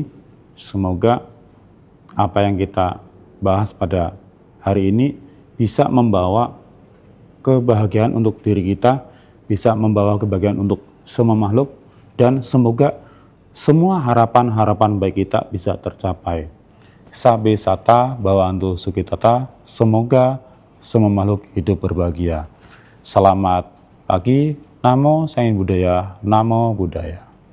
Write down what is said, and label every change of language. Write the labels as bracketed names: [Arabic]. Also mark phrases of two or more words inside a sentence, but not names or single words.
[Indonesian] Semoga apa yang kita bahas pada hari ini bisa membawa kebahagiaan untuk diri kita, bisa membawa kebahagiaan untuk semua makhluk, dan semoga semua harapan-harapan baik kita bisa tercapai. [Pali] Sabe sata bawantu sukitata, [Indonesian] semoga semua makhluk hidup berbahagia. Selamat pagi, [Pali] Namo Sang Hyang Budaya, Namo Buddhaya.